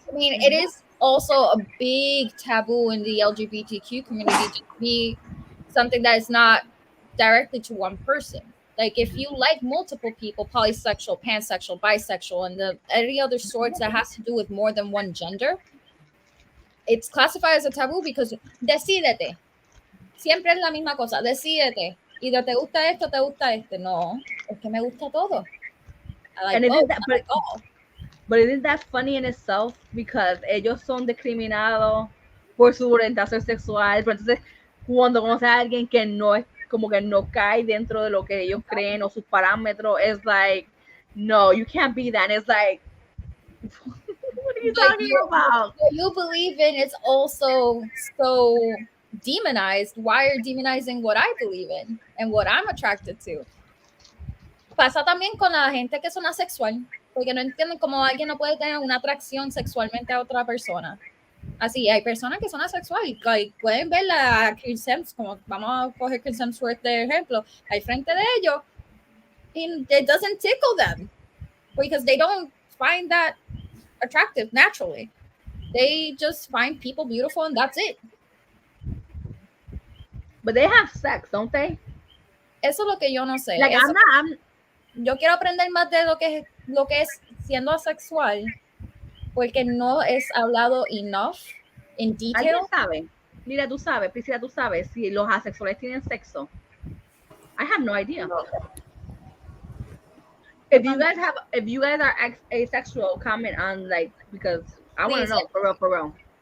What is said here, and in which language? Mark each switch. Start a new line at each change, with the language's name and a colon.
English: I mean, it is also a big taboo in the LGBTQ community to be something that is not directly to one person. Like if you like multiple people, polysexual, pansexual, bisexual, and any other sorts that has to do with more than one gender, it's classified as a taboo because decídete.
Spanish: Siempre es la misma cosa, decídete. Y de te gusta esto, te gusta este. No, es que me gusta todo.
English: I like both, I like all. But isn't that funny in itself?
Spanish: Because ellos son discriminados por su orientación sexual. Pero entonces, cuando conoces a alguien que no es, como que no cae dentro de lo que ellos creen o sus parámetros, es like,
English: no, you can't be that. And it's like, what are you talking about? What you believe in is also so demonized. Why are you demonizing what I believe in and what I'm attracted to?
Spanish: Pasa también con la gente que son asexual, porque no entienden cómo alguien no puede tener una atracción sexualmente a otra persona. Así, hay personas que son asexuales, like, pueden ver a Chris Hemsworth, como vamos a coger Chris Hemsworth de ejemplo, al frente de ellos,
English: and it doesn't tickle them, because they don't find that attractive naturally. They just find people beautiful and that's it. But they have sex, don't they?
Spanish: Eso es lo que yo no sé.
English: Like,
Spanish: yo quiero aprender más de lo que es siendo asexual, porque no es hablado
English: enough in detail.
Spanish: ¿Alguien sabe? Mira, tú sabes, Priscila, tú sabes si los asexuales tienen sexo.
English: I have no idea. No. If you guys are asexual, comment on, like, because I want to know, for real.